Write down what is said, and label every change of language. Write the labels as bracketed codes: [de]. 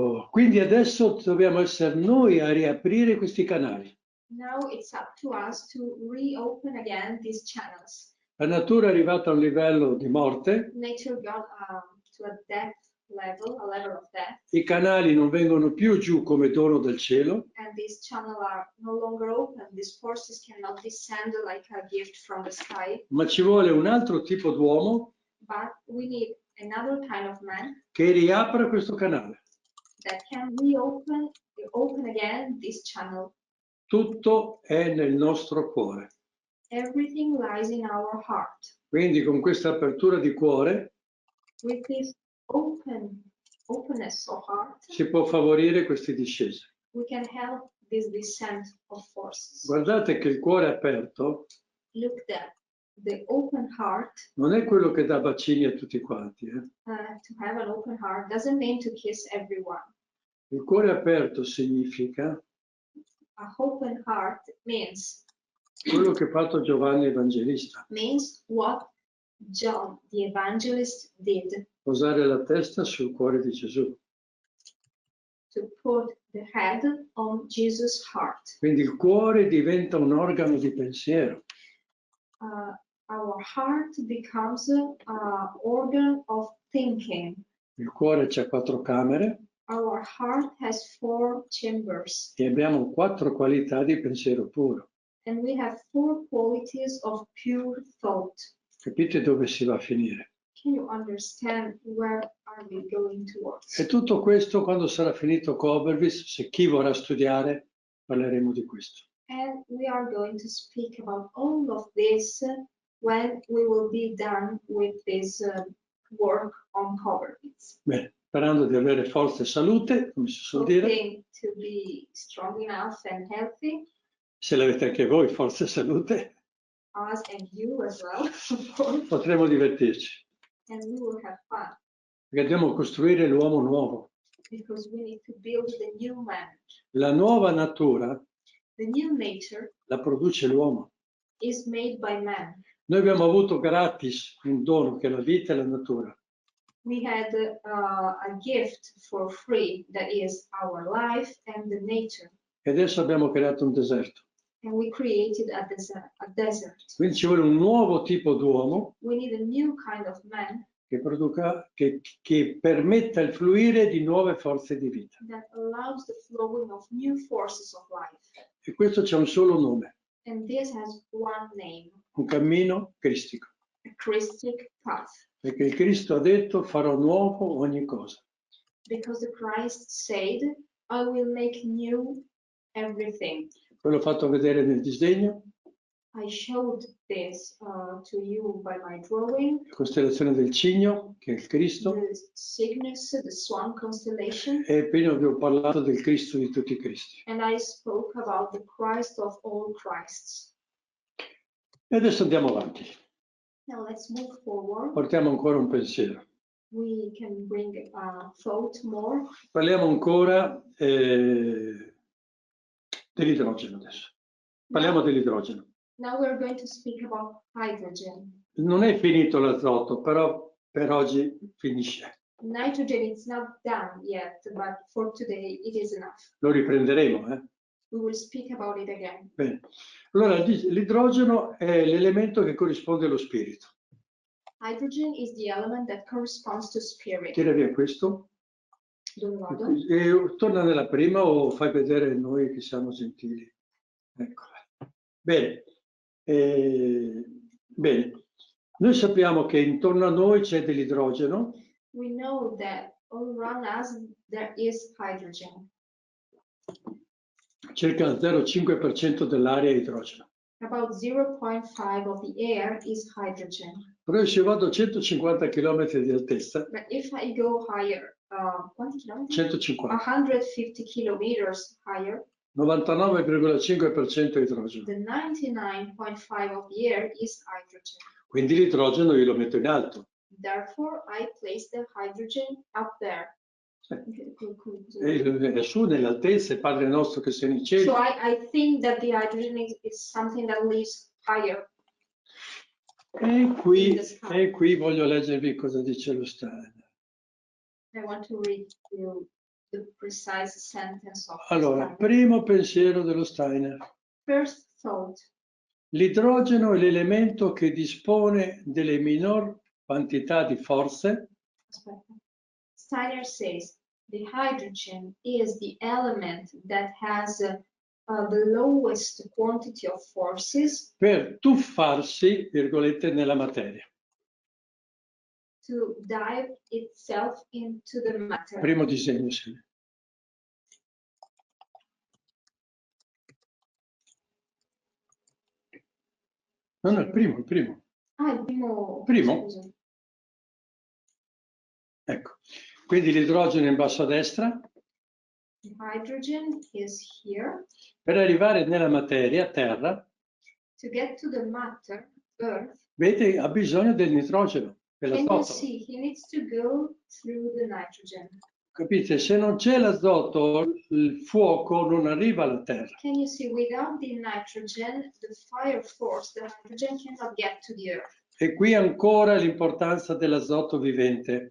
[it] Quindi adesso dobbiamo essere noi a riaprire questi canali. [en] Now it's up to us to reopen again these channels. [it] La natura è arrivata a un livello di morte, [en] Nature got to a death level, a level of death, [it] i canali non vengono più giù come dono del cielo, [en] and these channels are no longer open. These forces cannot descend like a gift from the sky, [it] ma ci vuole un altro tipo d'uomo [en] but we need another kind of man [it] che riapra questo canale. [en] that can open again this channel. [it] Tutto è nel nostro cuore. [en] Everything lies in our heart. [it] Quindi con questa apertura di cuore [en] With this openness of heart, [it] si può favorire queste discese. [en] we can help this descent of forces. [it] Guardate che il cuore aperto [en] Look that the open heart, [it] non è quello che dà bacini a tutti quanti. [en] to have an open heart doesn't mean to kiss everyone. [it] Il cuore aperto significa [en] A open heart means [it] quello che ha fatto Giovanni Evangelista, [en] what John the Evangelist did, [it] posare la testa sul cuore di Gesù. [en] to put the head on Jesus' heart. [it] Quindi il cuore diventa un organo di pensiero. [en] Our heart becomes an organ of thinking. [it] Il cuore c'ha 4 camere [en] Our heart has 4 chambers, [it] e abbiamo 4 qualità di pensiero puro. [en] and we have 4 qualities of pure thought. [it] Capite dove si va a finire? [en] Can you understand where are we going towards? [it] E tutto questo quando sarà finito Koberwitz, se chi vorrà studiare, parleremo di questo. [en] And we are going to speak about all of this when we will be done with this work on Koberwitz. [it] Bene, sperando di avere forza e salute, come si suol dire. [en] Hoping to be strong enough and healthy, [it] Se l'avete anche voi, forza e salute, [en] us and you as well, of course, [it] potremo divertirci. [en] and we will have fun [it] Perché dobbiamo costruire l'uomo nuovo. [en] because we need to build the new man. [it] La nuova natura [en] The new nature [it] la produce l'uomo. [en] is made by man. [it] Noi abbiamo avuto gratis un dono che è la vita e la natura. [en] We had a gift for free that is our life and the nature. [it] E adesso abbiamo creato un deserto. [en] And we created a desert. [it] Quindi ci vuole un nuovo tipo d'uomo [en] We need a new kind of man [it] che permetta il fluire di nuove forze di vita. [en] that allows the flowing of new forces of life. [it] E questo c'è un solo nome, [en] And this has one name, [it] un cammino cristico. [en] a Christic path. [it] Perché il Cristo ha detto farò nuovo ogni cosa. [en] Because the Christ said, I will make new everything. [it] Poi l'ho fatto vedere nel disegno, [en] I showed this to you by my drawing. [it] la costellazione del Cigno, che è il Cristo, [en] The Cygnus, the Swan constellation. [it] e prima vi ho parlato del Cristo di tutti i Cristi. [en] And I spoke about the Christ of all Christs. [it] E adesso andiamo avanti. [en] Now let's move forward. [it] Portiamo ancora un pensiero. [en] We can bring a thought more. [it] Parliamo ancora dell'idrogeno adesso. Parliamo dell'idrogeno. [en] Now we're going to speak about hydrogen. [it] Non è finito l'azoto, però per oggi finisce. [en] Nitrogen is not done yet, but for today it is enough. [it] Lo riprenderemo, [en] We will speak about it again. [it] Bene. Allora, l'idrogeno è l'elemento che corrisponde allo spirito. [en] Hydrogen is the element that corresponds to spirit. [it] Tira via questo. Dove vado? E torna nella prima o fai vedere noi che siamo gentili. Eccola. Bene. Bene. Noi sappiamo che intorno a noi c'è dell'idrogeno. [en] We know that all around us there is hydrogen. [it] Circa il 0,5% dell'aria è idrogeno. [en] About 0.5 of the air is hydrogen. [it] Però se vado a 150 km di altezza, [en] But if I go higher, [it] quanti chilometri? 150, [en] 150 kilometers higher, [it] 99,5% idrogeno. [en] the 99.5 of the air is hydrogen. [it] Quindi l'idrogeno io lo metto in alto. [en] Therefore, I place the hydrogen up there. [it] È su nell'altezza, è Padre nostro che sei nei cieli. [en] So I think that the hydrogen is something that lives higher. [it] E qui voglio leggervi cosa dice lo Steiner. [en] I want to read you the precise sentence of [it] Allora, [en] Steiner. [it] primo pensiero dello Steiner. [en] First thought. [it] L'idrogeno è l'elemento che dispone delle minor quantità di forze. Aspetta. [en] Steiner says the hydrogen is the element that has the lowest quantity of forces [it] Per tuffarsi, virgolette, nella materia. [en] to dive itself into the matter. [it] Primo disegno, sì. No, no, il primo. Ah, il primo. Primo? Scusa. Ecco, quindi l'idrogeno è in basso a destra. [en] The hydrogen is here. [it] Per arrivare nella materia, terra, [en] To get to the matter, Earth, [it] vede, ha bisogno del nitrogeno, [en] can you [it] dell'azoto. [en] see he needs to go through the nitrogen. [it] Capite? Se non c'è l'azoto, il fuoco non arriva alla terra. [en] Can you see without the nitrogen, the fire force, the hydrogen cannot get to the Earth. [it] E qui ancora l'importanza dell'azoto vivente.